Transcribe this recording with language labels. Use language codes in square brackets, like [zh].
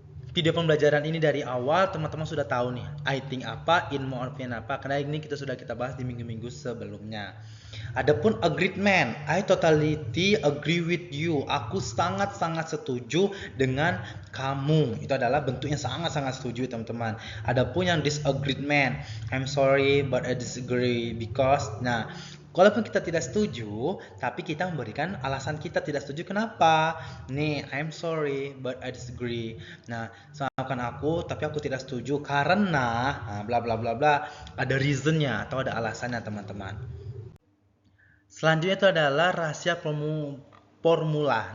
[id] video pembelajaran ini dari awal, teman-teman sudah tahu nih, [en] I think [id] apa, [en] in my opinion [id] apa, karena ini sudah kita bahas di minggu-minggu sebelumnya. [en] Adapun agreement, I totally agree with you. [id] Aku sangat-sangat setuju dengan kamu. Itu adalah bentuknya sangat-sangat setuju, teman-teman. Adapun yang disagreement, [en] I'm sorry but I disagree because, [id] nah, walaupun kita tidak setuju, tapi kita memberikan alasan kita tidak setuju kenapa. [en] Nih, I'm sorry but I disagree. [id] Nah, maafkan aku, tapi aku tidak setuju karena bla bla bla bla. Ada reasonnya atau ada alasannya, teman-teman. Selanjutnya itu adalah rahasia formula.